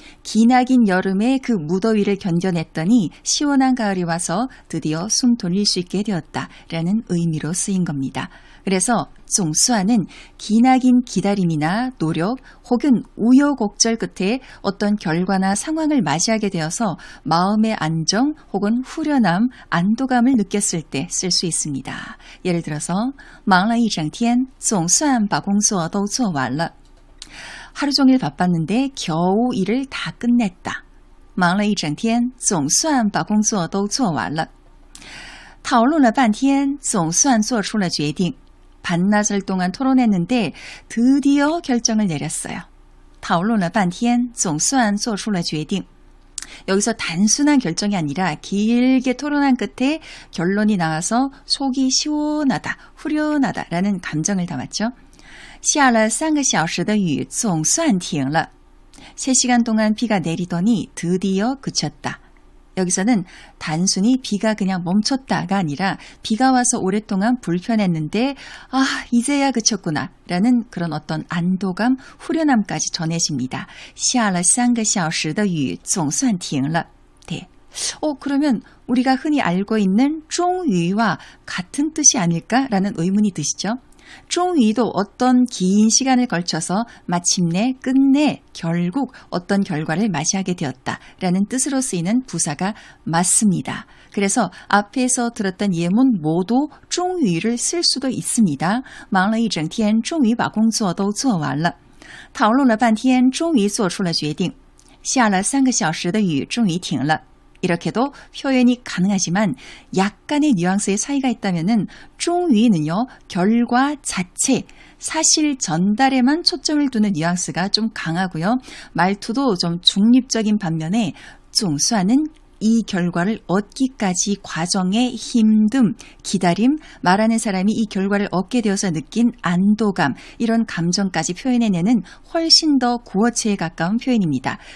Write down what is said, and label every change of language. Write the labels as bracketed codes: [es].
[ko] 기나긴 여름의 그 무더위를 견뎌냈더니 시원한 가을이 와서 드디어 숨 돌릴 수 있게 되었다 라는 의미로 쓰인 겁니다. 그래서 总算은 기나긴 기다림이나 노력 혹은 우여곡절 끝에 어떤 결과나 상황을 맞이하게 되어서 마음의 안정 혹은 후련함, 안도감을 느꼈을 때 쓸 수 있습니다. 예를 들어서 [zh] 忙了一整天总算把工作都做完了. [ko] 하루 종일 바빴는데 겨우 일을 다 끝냈다. [zh] 忙了一整天总算把工作都做完了. 讨论了半天总算做出了决定. [ko] 반나절 동안 토론했는데 드디어 결정을 내렸어요. [zh] 讨论了半天总算做出了决定. [ko] 여기서 단순한 결정이 아니라 길게 토론한 끝에 결론이 나와서 속이 시원하다, 후련하다라는 감정을 담았죠. [zh] 下了3个小时的雨总算停了. [ko] 3시간 동안 비가 내리더니 드디어 그쳤다. 여기서는 단순히 비가 그냥 멈췄다가 아니라 비가 와서 오랫동안 불편했는데 이제야 그쳤구나 라는 그런 어떤 안도감, 후련함까지 전해집니다. [zh] 下了3个小时的雨总算停了. [ko] 네. 그러면 우리가 흔히 알고 있는 终于와 같은 뜻이 아닐까라는 의문이 드시죠? 终于도 어떤 긴 시간을 걸쳐서 마침내, 끝내, 결국 어떤 결과를 맞이하게 되었다라는 뜻으로 쓰이는 부사가 맞습니다. 그래서 앞에서 들었던 예문 모두 终于를 쓸 수도 있습니다. [zh] 忙了一整天终于把工作都做完了.讨论了半天终于做出了决定. 下了3个小时的雨终于停了. [ko] 이렇게도 표현이 가능하지만 약간의 뉘앙스의 차이가 있다면은 终于는요, 결과 자체, 사실 전달에만 초점을 두는 뉘앙스가 좀 강하고요. 말투도 좀 중립적인 반면에 总算은 이 결과를 얻기까지 과정의 힘듦, 기다림, 말하는 사람이 이 결과를 얻게 되어서 느낀 안도감, 이런 감정까지 표현해내는 훨씬 더 구어체에 가까운 표현입니다.